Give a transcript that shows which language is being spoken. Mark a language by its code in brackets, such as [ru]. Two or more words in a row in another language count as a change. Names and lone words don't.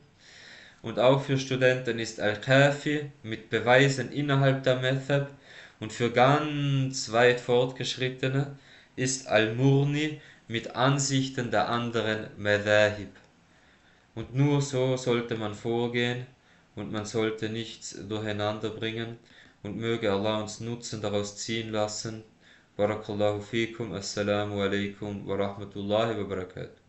[de] Und auch für Studenten ist Al-Kafi mit Beweisen innerhalb der Madhab, und für ganz weit Fortgeschrittene ist Al-Murni mit Ansichten der anderen Madhahib. Und nur so sollte man vorgehen, und man sollte nichts durcheinander bringen, und möge Allah uns Nutzen daraus ziehen lassen. [ar] بارك الله فيكم، السلام عليكم ورحمة الله وبركاته.